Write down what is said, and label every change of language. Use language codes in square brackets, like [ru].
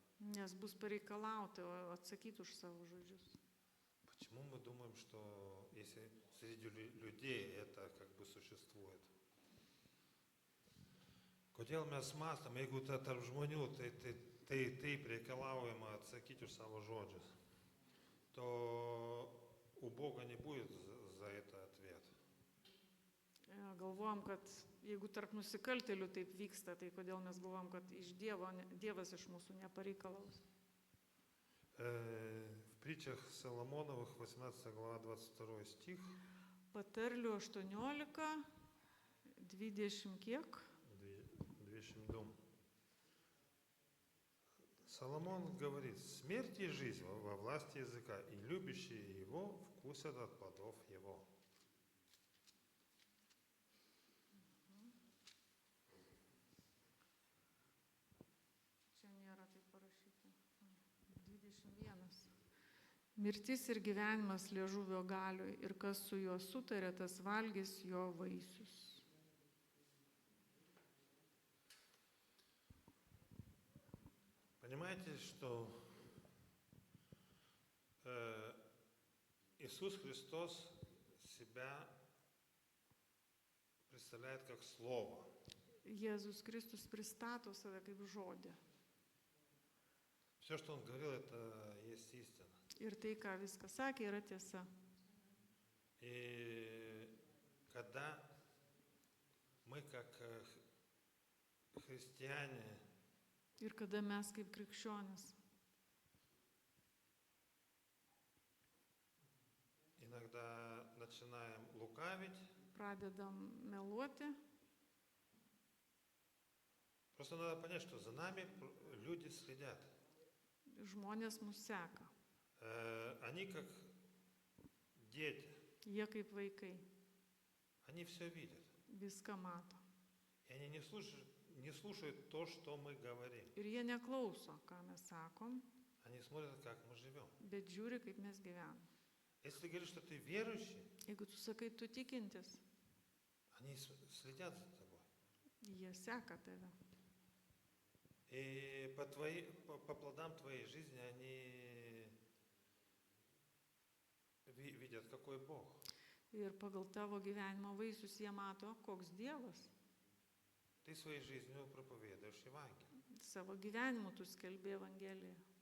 [lt] Nes bus pareikalauti atsakyti už savo žodžius. [ru] Почему мы думаем, что если среди людей это как бы существует? [lt] Kodėl mes mąstam, jeigu tarp žmonių tai reikalaujama atsakyti už savo žodžius, [ru] то у Бога не будет за это ответ. [lt] Galvojam, kad jeigu tarp nusikaltėlių taip vyksta, tai kodėl mes galvojam, kad iš Dievas iš mūsų nepareikalaus. [ru] В притчах Соломоновых, 18 глава, 22 стих, [lt] Patarlių 18, 20 kiek? 200 дом. [ru] Соломон говорит: смерть и жизнь во власти языка, и любящие его вкусят от плодов его. [lt] Čia nėra taip parašyta. 21. Mirtis ir gyvenimas liežuvio galioj, ir kas su juo sutarė, tas valgys jo vaisius. [ru] Понимаете, что Иисус Христос себя представляет как Слово. [lt] Jėzus Kristus pristato save kaip žodį. [ru] Все, что Он говорил, это есть истина. [lt] Ir tai, ką viskas sakė, yra tiesa. [ru] И когда мы как христиане [lt] Ir kada mes kaip krikščionis [ru] иногда начинаем лукавить, [lt] pradedam meluoti, [ru] просто надо понять, что за нами люди следят. [lt] žmonės mus seka. [ru] Они как дети, [lt] Jie kaip vaikai [ru] они все видят. [lt] viską mato. [ru] И они не слушают то, что мы говорим. [lt] Ir jie neklauso, ką mes sakom, [ru] Они смотрят, как мы живем. [lt] bet žiūri, kaip mes gyvenam. [ru] Если ты говоришь, что ты верующий, [lt] Jeigu tu sakai, tu tikintis, [ru] они следят за тобой. [lt] jie seka tave. [ru] И по плодам твоей жизни они видят, какой Бог. [lt] Ir pagal tavo gyvenimo vaisius jie mato, koks Dievas. [ru] Ты своей жизнью проповедуешь Евангелие. [lt] Savo gyvenimu tu skelbi Evangeliją.